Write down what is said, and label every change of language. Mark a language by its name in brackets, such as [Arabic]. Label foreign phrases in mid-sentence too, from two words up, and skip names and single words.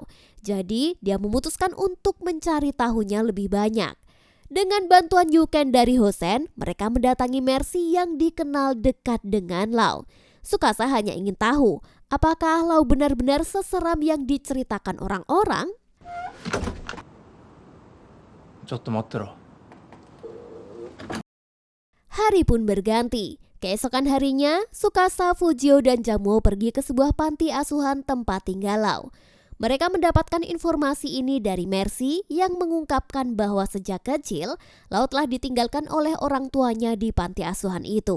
[Indonesian] Jadi, dia memutuskan untuk mencari tahunya lebih banyak. Dengan bantuan Yuken dari Hosen, mereka mendatangi Mercy yang dikenal dekat dengan Lau. Tsukasa hanya ingin tahu, apakah Lau benar-benar seseram yang diceritakan orang-orang? [Japanese] ちょっと待ってろ。 [Indonesian] Hari pun berganti. Keesokan harinya, Tsukasa, Fujio, dan Jamuo pergi ke sebuah panti asuhan tempat tinggal Lau. Mereka mendapatkan informasi ini dari Mercy yang mengungkapkan bahwa sejak kecil, Lau telah ditinggalkan oleh orang tuanya di panti asuhan itu.